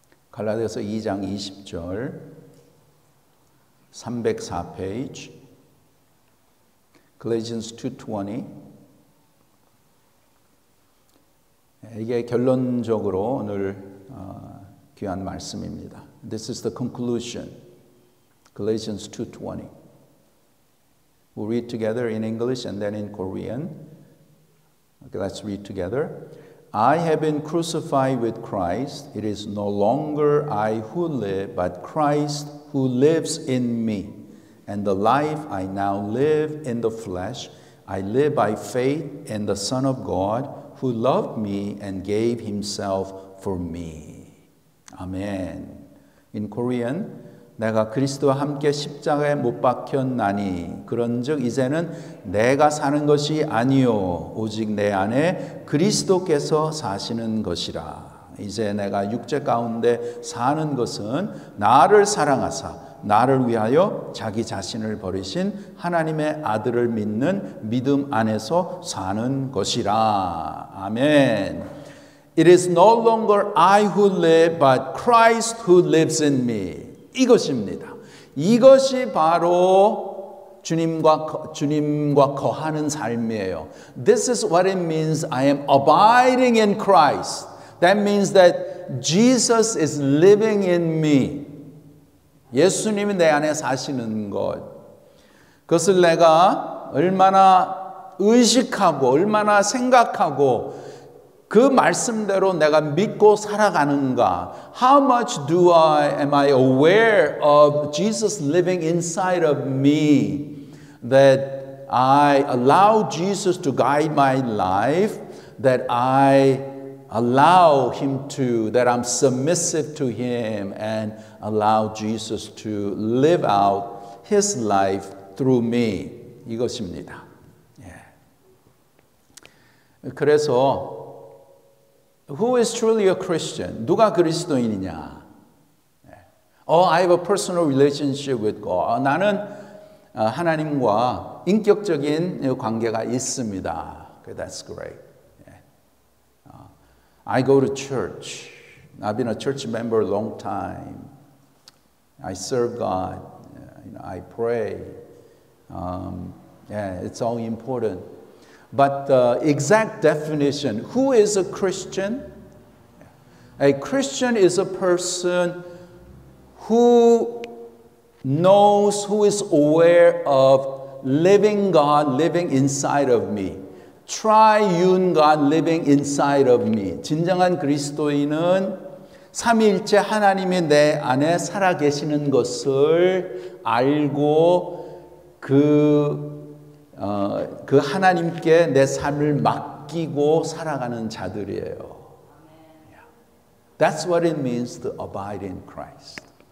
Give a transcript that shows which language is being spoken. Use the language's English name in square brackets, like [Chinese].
[Korean] 갈라디아서 2장 20절, 304 페이지. [English] Galatians 2:20. [Korean] 이게 결론적으로 오늘 귀한 말씀입니다. [English] This is the conclusion. Galatians 2:20. We'll read together in English and then in Korean. Okay, let's read together. I have been crucified with Christ. It is no longer I who live, but Christ who lives in me. And the life I now live in the flesh, I live by faith in the Son of God, who loved me and gave himself for me. Amen. In Korean, [Korean] 내가 그리스도와 함께 십자가에 못 박혔나니 그런즉 이제는 내가 사는 것이 아니요 오직 내 안에 그리스도께서 사시는 것이라. 이제 내가 육체 가운데 사는 것은 나를 사랑하사 나를 위하여 자기 자신을 버리신 하나님의 아들을 믿는 믿음 안에서 사는 것이라. 아멘. [English] It is no longer I who live, but Christ who lives in me. [Korean] 이것입니다. 이것이 바로 주님과 거하는 삶이에요. [English] This is what it means I am abiding in Christ. That means that Jesus is living in me. [Korean] 예수님이 내 안에 사시는 것. 그것을 내가 얼마나 의식하고 얼마나 생각하고 그 말씀대로 내가 믿고 살아가는가? [English] How much am I aware of Jesus living inside of me? That I allow Jesus to guide my life, that I allow him to, that I'm submissive to him and allow Jesus to live out his life through me. [Korean] 이것입니다. 그래서 [English] Who is truly a Christian? [Korean] 누가 그리스도인이냐? [English] I have a personal relationship with God. [Korean] 나는 하나님과 인격적인 관계가 있습니다. [English] That's great. I go to church. I've been a church member a long time. I serve God. I pray. It's all important. But the exact definition, who is a Christian? A Christian is a person who knows, who is aware of living God living inside of me. Triune God living inside of me. [Korean] 진정한 그리스도인은 삼위일체 하나님이 내 안에 살아계시는 것을 알고 그 하나님께 내 삶을 맡기고 살아가는 자들이에요. [English] That's what it means to abide in Christ.